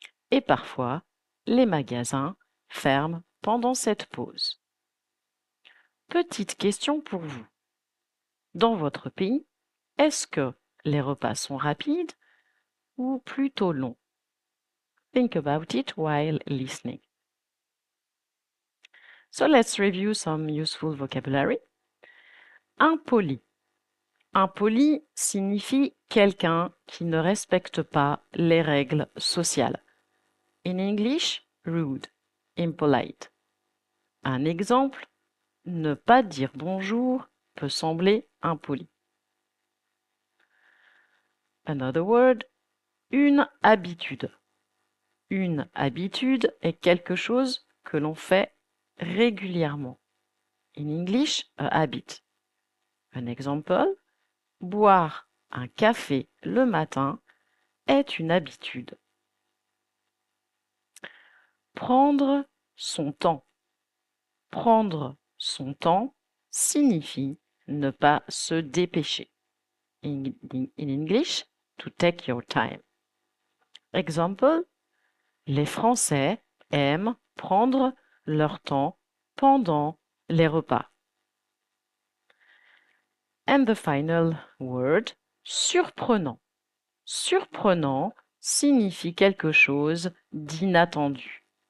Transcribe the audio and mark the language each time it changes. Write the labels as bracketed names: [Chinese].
[French] Et parfois, les magasins ferment pendant cette pause. Petite question pour vous. Dans votre pays, est-ce que les repas sont rapides ou plutôt longs? [English] Think about it while listening. So let's review some useful vocabulary. Impoli. [French] Impoli signifie quelqu'un qui ne respecte pas les règles sociales. [English] In English, rude, impolite. [French] Un exemple, ne pas dire bonjour peut sembler impoli. [English] Another word, [French] une habitude. Une habitude est quelque chose que l'on fait régulièrement. [English] In English, a habit. [French] Un exemple, boire un café le matin est une habitude. Prendre son temps. Prendre son temps signifie ne pas se dépêcher. [English] In English, to take your time. [French] Exemple, les Français aiment prendre leur temps pendant les repas. [English] And the final word, [French] surprenant. Surprenant signifie quelque chose d'inattendu.